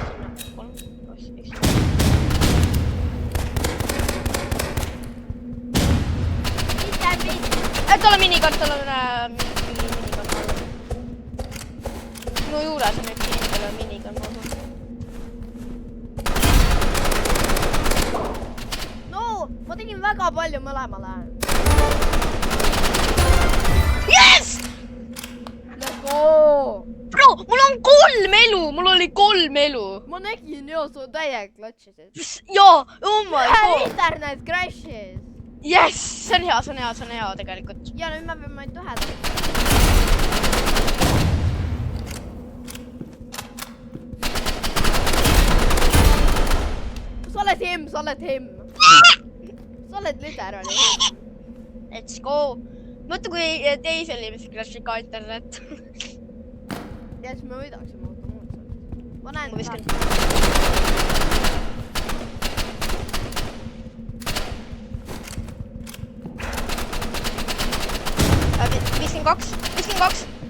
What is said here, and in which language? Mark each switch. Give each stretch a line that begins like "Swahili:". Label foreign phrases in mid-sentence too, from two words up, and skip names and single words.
Estonian: Tal on minikart, Minu juures on üks inimene, kellel on minikart. No, ma tegin väga palju mõlemale.
English: Yes! Let's go! Bro,
Estonian: mul on 3 elu, mul oli 3 elu. Ma nägin ju, su täiega klotšisid. Jaa,
English: oh my god. Internet crashes. Yes,
Estonian: see on hea tegelikult. Ja nüüd me peame ainult ühe tegema. Sa oled him. Sa oled literally.
English: Let's go.
Estonian: Mõtle, kui teisel inimesel crashib ka internet. Ja siis me võidaksime automaatselt. Ma näen viskan. Viskan kaks.